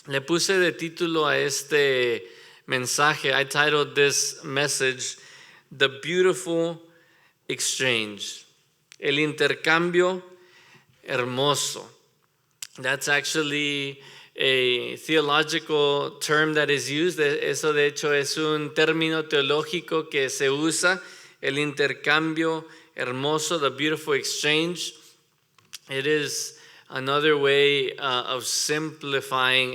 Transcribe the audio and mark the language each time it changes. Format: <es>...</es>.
<es>Le puse de título a este mensaje.</es> <en>I titled this message, The Beautiful Exchange.</en> <es>El intercambio hermoso.</es> <en>That's actually a theological term that is used.</en> <es>Eso de hecho es un término teológico que se usa. El intercambio hermoso,</es> <en>the beautiful exchange. It is another way of simplifying.</en>